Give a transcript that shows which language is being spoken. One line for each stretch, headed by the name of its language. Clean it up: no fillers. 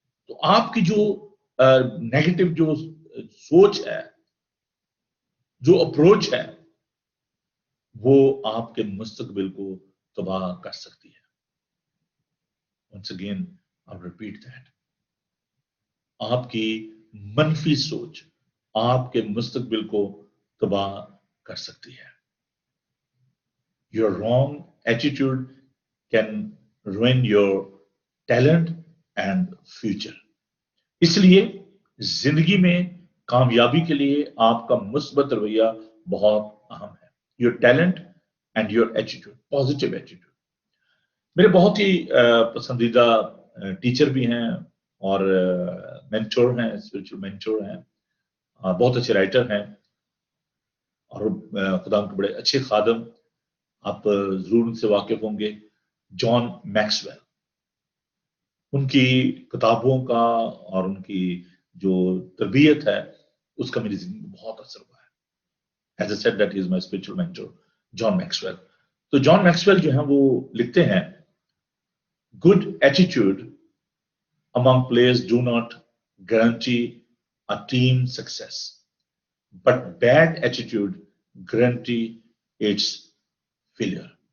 Urdu: تو آپ کی جو نیگیٹو جو سوچ ہے, جو اپروچ ہے, وہ آپ کے مستقبل کو تباہ کر سکتی ہے.
English: Once again, I'll repeat that.
Urdu: آپ کی منفی سوچ آپ کے مستقبل کو تباہ کر سکتی ہے.
English: Your wrong attitude can ruin your talent and future.
Urdu: اس لیے زندگی میں کامیابی کے لیے آپ کا مثبت رویہ بہت اہم ہے.
English: Your talent and your attitude, positive attitude.
Urdu: میرے بہت ہی پسندیدہ ٹیچر بھی ہیں اور مینٹور ہیں، اسپرچل مینٹور ہیں، بہت اچھے رائٹر ہیں اور خدا ان کے بڑے اچھے خادم. آپ ضرور ان سے واقف ہوں گے. جان میکسویل. ان کی کتابوں کا اور ان کی جو تربیت ہے اس کا میری زندگی میں بہت اثر ہوا ہے.
English: As I said that he is my spiritual mentor, John Maxwell.
Urdu: تو جان میکسویل جو ہیں وہ لکھتے ہیں
English: good attitude among players do not guarantee a team success, but bad attitude guarantee its failure.